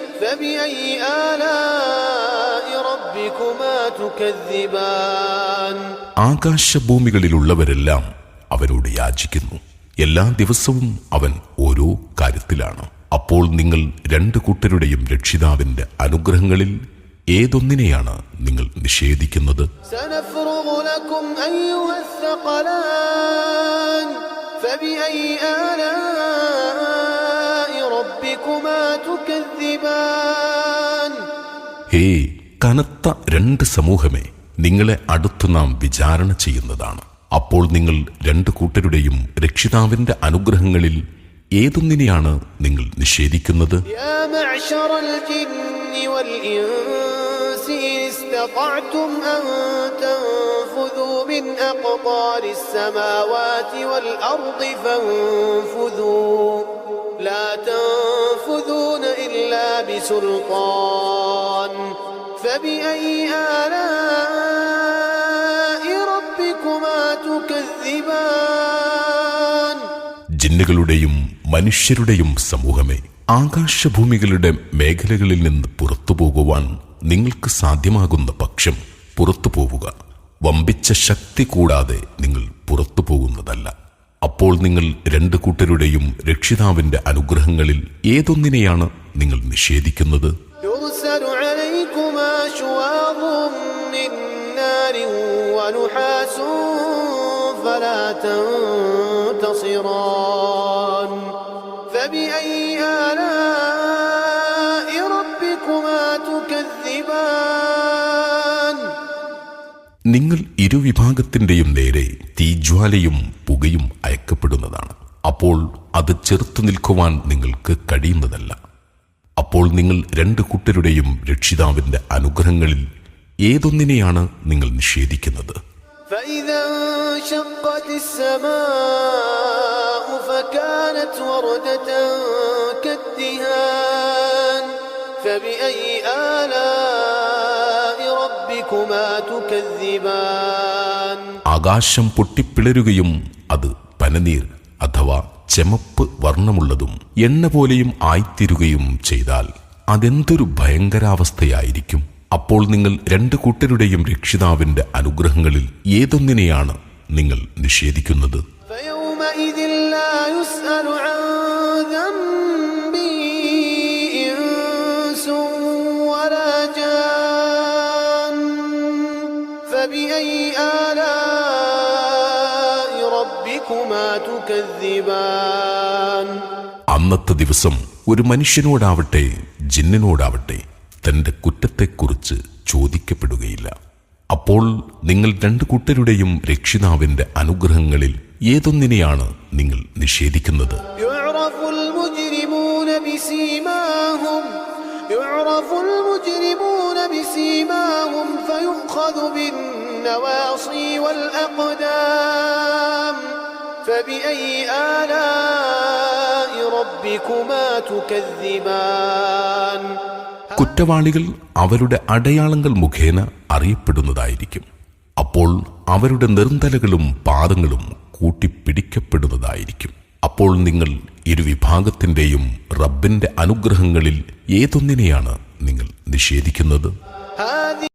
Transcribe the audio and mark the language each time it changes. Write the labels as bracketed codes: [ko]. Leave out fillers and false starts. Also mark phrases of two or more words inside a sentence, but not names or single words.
[ar] فبأي آلاء ربكما تكذبان [ml] ആകാശഭൂമികളിലുള്ളവരെല്ലാം അവനോട് യാചിക്കുന്നു. എല്ലാ ദിവസവും അവൻ ഓരോ കാര്യത്തിലാണ്. അപ്പോൾ നിങ്ങൾ രണ്ടു കൂട്ടരുടെയും രക്ഷിതാവിന്റെ അനുഗ്രഹങ്ങളിൽ ഏതൊന്നിനെയാണ് നിങ്ങൾ നിഷേധിക്കുന്നത്? [ar] سنفرغ لكم أيها الثقلان فبأي آلاء ربكما تكذبان [ml] ഹേ കനത്ത രണ്ട് സമൂഹമേ, നിങ്ങളെ അടുത്ത് നാം വിചാരണ ചെയ്യുന്നതാണ്. അപ്പോൾ നിങ്ങൾ രണ്ടു കൂട്ടരുടെയും രക്ഷിതാവിന്റെ അനുഗ്രഹങ്ങളിൽ ഏതൊന്നിനെയാണ് നിങ്ങൾ നിഷേധിക്കുന്നത്? [ar] يا معشر الجن والإنس إن استطعتم أن تنفذوا من أقطار السماوات والأرض فانفذوا لا تنفذون إلا بسلطان فبأي آلاء ربكما تكذبان [ml] ജിന്നുകളുടെയും മനുഷ്യരുടെയും സമൂഹമേ, ആകാശഭൂമികളുടെ മേഖലകളിൽ നിന്ന് പുറത്തു പോകുവാൻ നിങ്ങൾക്ക് സാധ്യമാകുന്ന പക്ഷം പുറത്തു പോവുക. വമ്പിച്ച ശക്തി കൂടാതെ നിങ്ങൾ പുറത്തു പോകുന്നതല്ല. അപ്പോൾ നിങ്ങൾ രണ്ടു കൂട്ടരുടെയും രക്ഷിതാവിന്റെ അനുഗ്രഹങ്ങളിൽ ഏതൊന്നിനെയാണ് നിങ്ങൾ നിഷേധിക്കുന്നത്? [ar] يرسل عليكما شواظ من نار ونحاس فلا تنتصران فبأي آلاء ربكما تكذبان [ml] നിങ്ങൾ ഇരുവിഭാഗത്തിന്റെയും നേരെ തീജ്വാലയും പുകയും അയക്കപ്പെടുന്നതാണ്. അപ്പോൾ അത് ചെറുത്തു നിൽക്കുവാൻ നിങ്ങൾക്ക് കഴിയുന്നതല്ല. അപ്പോൾ നിങ്ങൾ രണ്ടു കൂട്ടരുടെയും രക്ഷിതാവിന്റെ അനുഗ്രഹങ്ങളിൽ ഏതൊന്നിനെയാണ് നിങ്ങൾ നിഷേധിക്കുന്നത്? [ar] فإذا انشقت السماء فكانت وردة كالدهان فبأي آلاء ربكما تكذبان [ml] ആകാശം പൊട്ടിപ്പിളരുകയും അത് പനനീർ അഥവാ ചെമപ്പ് വർണ്ണമുള്ളതും എണ്ണ പോലെയും ആയിത്തീരുകയും ചെയ്താൽ അതെന്തൊരു ഭയങ്കരാവസ്ഥയായിരിക്കും. അപ്പോൾ നിങ്ങൾ രണ്ടു കൂട്ടരുടെയും രക്ഷിതാവിന്റെ അനുഗ്രഹങ്ങളിൽ ഏതൊന്നിനെയാണ് നിങ്ങൾ നിഷേധിക്കുന്നത്? [ar] فيومئذ لا يسأل عن ذنبه إنس ولا جان فبأي آلاء ربكما تكذبان [ml] അന്നത്തെ ദിവസം ഒരു മനുഷ്യനോടാവട്ടെ ജിന്നിനോടാവട്ടെ തന്റെ കുറ്റത്തെക്കുറിച്ച് ചോദിക്കപ്പെടുകയില്ല. അപ്പോൾ നിങ്ങൾ രണ്ടു കൂട്ടരുടെയും രക്ഷിതാവിന്റെ അനുഗ്രഹങ്ങളിൽ ഏതൊന്നിനെയാണ് നിങ്ങൾ നിഷേധിക്കുന്നത്? [ar] يعرف المجرمون بسيماهم فيؤخذ بالنواصي والأقدام فبأي آلاء ربكما تكذبان [ml] കുറ്റവാളികൾ അവരുടെ അടയാളങ്ങൾ മുഖേന അറിയപ്പെടുന്നതായിരിക്കും. അപ്പോൾ അവരുടെ നിർന്തലകളും പാദങ്ങളും കൂട്ടിപ്പിടിക്കപ്പെടുന്നതായിരിക്കും. അപ്പോൾ നിങ്ങൾ ഇരുവിഭാഗത്തിന്റെയും റബ്ബിന്റെ അനുഗ്രഹങ്ങളിൽ ഏതൊന്നിനെയാണ് നിങ്ങൾ നിഷേധിക്കുന്നത്?